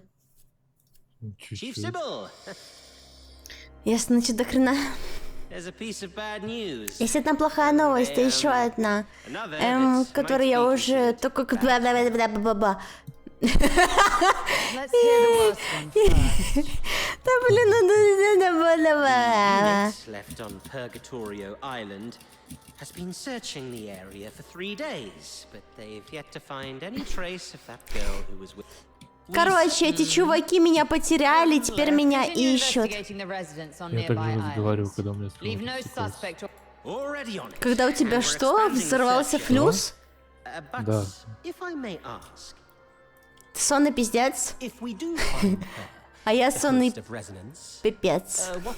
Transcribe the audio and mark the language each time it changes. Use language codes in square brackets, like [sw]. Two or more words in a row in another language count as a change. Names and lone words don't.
[ru] Чуть-чуть. Ясно, значит, до хрена. Есть одна плохая новость, и еще одна, которую я уже только... Бла-бла-бла-бла-бла-бла. Да блин, [en] left on Purgatorio Island has been searching the area for 3 days, but they've yet to find any trace of that girl who was with. [ru] Короче, эти чуваки меня потеряли, теперь меня ищут. Я так же разговариваю, когда у меня стрим. Когда у тебя что? Взорвался флюс? Да. Ты сонный пиздец? А я сонный пипец.